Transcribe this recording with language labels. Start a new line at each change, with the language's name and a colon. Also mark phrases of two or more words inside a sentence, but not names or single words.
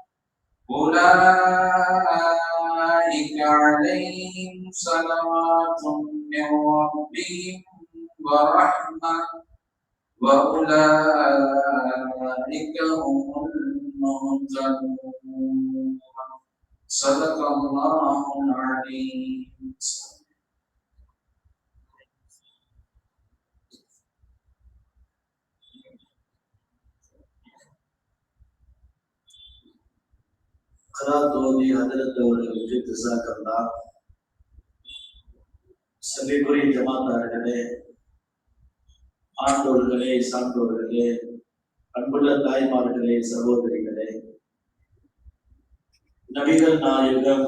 Arabic: أولئك عليهم صلوات من ربهم ورحمة وأولئك هم المهتدون. صدق الله العليم.
Tamil: கிராத் ஓதி ஹதரத் அவர்களுக்கு ஜஸாக்கல்லாஹ். சபைக்குரிய ஜமாத்தார்களே, ஆண்டோர்களே, சான்றோர்களே, அன்புள்ள தாய்மார்களே, சகோதரிகளே, நபிகள் நாயகம்